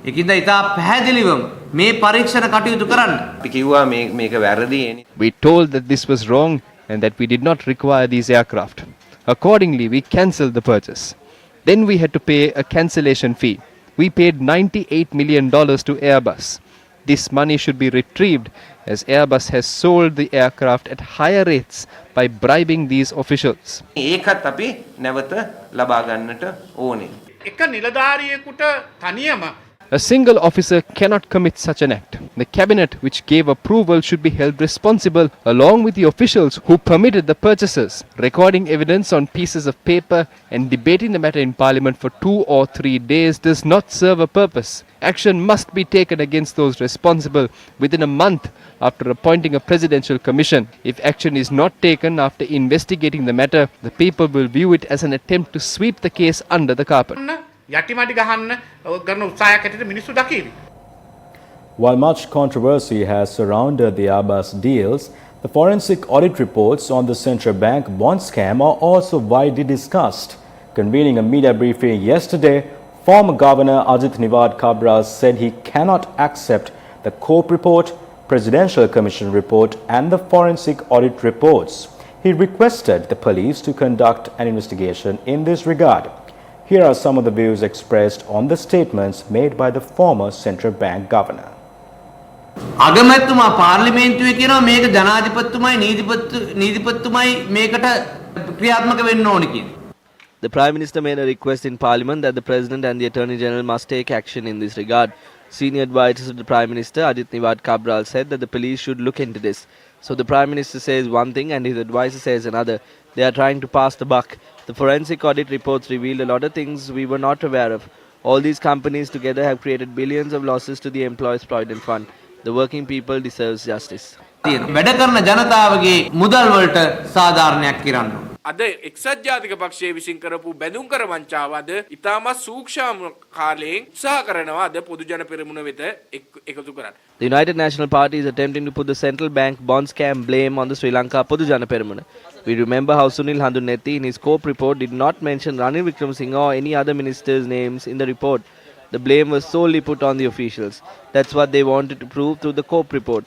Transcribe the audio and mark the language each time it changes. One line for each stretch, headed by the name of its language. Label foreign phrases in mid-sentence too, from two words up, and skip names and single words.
English: We told that this was wrong and that we did not require these aircraft. Accordingly, we cancelled the purchase. Then we had to pay a cancellation fee. We paid $98 million to Airbus. This money should be retrieved as Airbus has sold the aircraft at higher rates by bribing these officials.
Sinhala: ඒකත් අපි නැවත ලබා ගන්නට ඕනේ. එක නිලධාරියෙකුට තනියම
English: A single officer cannot commit such an act. The cabinet which gave approval should be held responsible along with the officials who permitted the purchases. Recording evidence on pieces of paper and debating the matter in parliament for 2 or 3 days does not serve a purpose. Action must be taken against those responsible within a month after appointing a presidential commission. If action is not taken after investigating the matter, the people will view it as an attempt to sweep the case under the carpet.
Sinhala: යටිමඩි ගහන්න කරන උත්සාහයක් ඇටියට මිනිස්සු දකීවි.
English: While much controversy has surrounded the Airbus deals, the forensic audit reports on the central bank bond scam are also widely discussed. Convening a media briefing yesterday, former Governor Ajit Niwad Kabra said he cannot accept the COPE report, Presidential Commission report and the forensic audit reports. He requested the police to conduct an investigation in this regard. Here are some of the views expressed on the statements made by the former central bank governor.
Sinhala: අගමැතිතුමා පාර්ලිමේන්තුවේ කියනවා මේක ජනාධිපතිතුමයි නීතිපතිතුමයි මේකට ක්‍රියාත්මක වෙන්න ඕනේ කියන.
English: The Prime Minister made a request in Parliament that the President and the Attorney General must take action in this regard. Senior advisors of the Prime Minister, Ajit Niwad Kabral, said that the police should look into this. So the Prime Minister says one thing and his advisor says another. They are trying to pass the buck. The forensic audit reports revealed a lot of things we were not aware of. All these companies together have created billions of losses to the Employees Provident Fund. The working people deserves justice.
Sinhala: වැඩ කරන ජනතාවගේ මුදල් වලට සාධාරණයක් කරන්න. අද එක්සත් ජාතික පක්ෂයේ විසින් කරපු බැඳුම් කර වංචාව අද ඉතාමත් සූක්ෂම කාලයෙන් උත්සාහ කරනවා අද පොදු ජන පෙරමුණ වෙත එකතු කරන්න.
English: The United National Party is attempting to put the central bank bond scam blame on the Sri Lanka Podu Jana Peramuna. We remember how Sunil Handunetti in his COPE report did not mention Ranil Wickremesinghe or any other minister's names in the report. The blame was solely put on the officials. That's what they wanted to prove through the COPE report.